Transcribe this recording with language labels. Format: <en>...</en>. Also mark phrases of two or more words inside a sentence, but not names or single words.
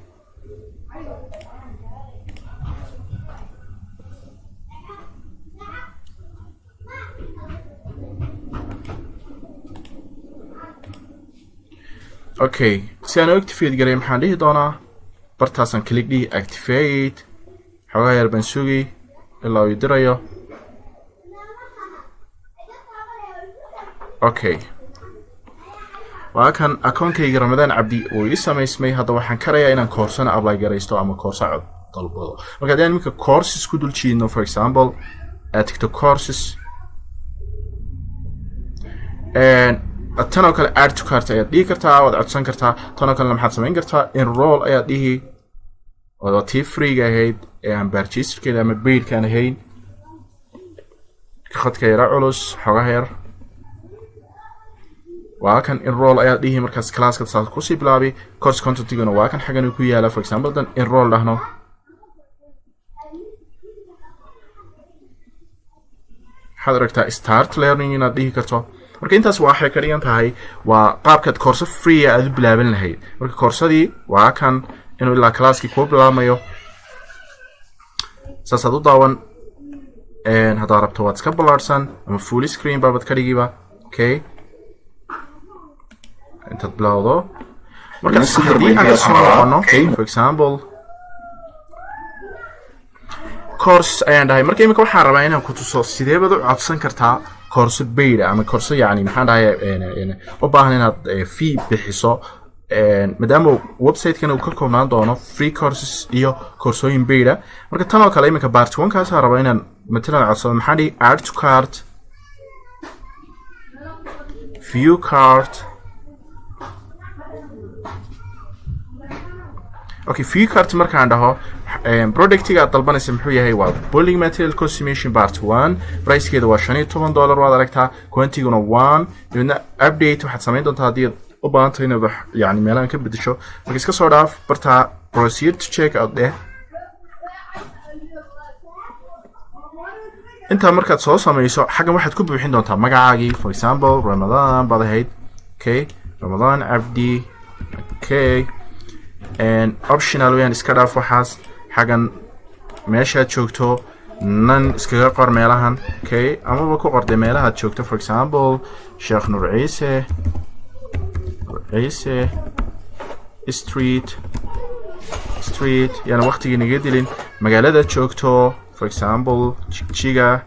<so>okay si aan activate garay maxaan dhihi doonaa bartaasan click dhihi activate xogaa yar baan sugi ilaa uu dirayo okay waa kan account-kayga Ramadan Abdi oo ii samaysmay hadda waxaan karayaa inaan koorsana apply garaysto ama koorsa dalbado marka haddii aan imika courses ku dul jiidno</so> <en>for example TikTok courses</en> <so>tan oo kale</so> <en>add to cart</en> <so>ayaad dhihi kartaa waad codsan kartaa tan oo kale maxaad samayn kartaa enroll ayaad dhihi oo tii free ahayd ee aan purchase-keeda ama paid-kaan ahayn khadka yara culus xogaha yar waa kan enroll ayaa dhihi markaas classka saas ku sii bilaabi</so> <en>course content-guna</en> <so>waa kan xagan ku yaala</so> <en>for example</en> <so>dan enroll dhahno waxaad aragtaa</so> <en>start learning</en> <so>inaad dhihi karto marka intaas waxay ka dhigan tahay waa qaabkaad</so> <en>course free</en> <so>aad u bilaaban lahayd marka coursadii waa kan inuu ilaa classki ku bilaabmayo saasaad u daawan haddaad rabto waad iska ballaarsan ama</so> <en>full screen</en> <so>baabad ka dhigiba okay intaad bilowdo markaas haddii aan soo noqono</so> <en>for example</en> <so>course ayaan dhahay marka imika waxaan rabaa inaan ku tuso sidee baad u codsan kartaa</so> <en>course paid</en> <so>ama course yani maxaan dhahay u baahan inaad fee bixiso maadaama website-kan uu ka koobnaan doono</so> <en>free courses</en> <so>iyo koorsooyin paid marka tan oo kale imika part 1 kaas aan rabaa inaan matalan codsado maxaan dhihi</so> <en>add to cart view cart okay view cart</en> <so>markaan dhaho productiga dalbanaysa muxuu yahay waa</so> <en>building material consumption part 1</en> <so>pricekeeda waa $15 waad aragtaa quantity-guna 1 dibna update waxaad samayn doontaa haddii u baahan tahay inaad yani meelahan ka bedesho marka iska soo dhaaf bartaa</so> <en>proceed to check out</en> <so>dheh intaa markaad soo samayso xaggan waxaad ku buuxin doontaa magacaagii</so> <en>for example</en> <so>Ramadan baad ahayd okay Ramadan Abdi</so> <en>okay and optional</en> <so>weeyaan iska dhaaf waxaas xagan meeshaad joogto nan iskaga qor meelahan okay amaba ku qorday meelahaad joogto</so> <en>for example</en> <so>Sheekh Nur Ciise street yani waqtigii naga dilin magaalada joogto</so> <en>for example</en> <so>Jigjiga</so>